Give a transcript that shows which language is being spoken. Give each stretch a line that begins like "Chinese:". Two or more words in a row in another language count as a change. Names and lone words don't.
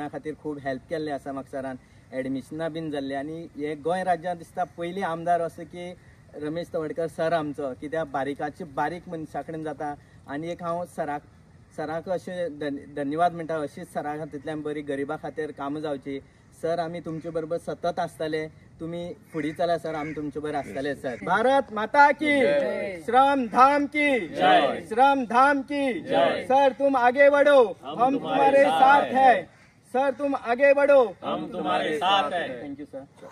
Konkani: खातीर खूब हेल्प केल्ले आसा म्हाका सरान एडमिशनां बीन जाल्ली आणि हे गोंय राज्यांत दिसता पयली आमदार असो की रमेश तवडकर सर आमचो कित्याक बारीकाची बारीक मनशा कडेन जाता आणि एक हांव सराक अशें धन्यवाद म्हणटा अशीच सरा खातीरल्यान बरी गरिबा खातीर कामां जावची सर आमी तुमचे बरोबर सतत आसतले तुम्ही फुडें चला सर आमी तुमचे बरोबर आसतले सर
Hindi: भारत माता की श्रम धाम की सर तुम आगे बढ़ो हम तुम्हारे साथ है सर तुम आगे बढ़ो हम तुम्हारे साथ है
English: thank you
Konkani: सर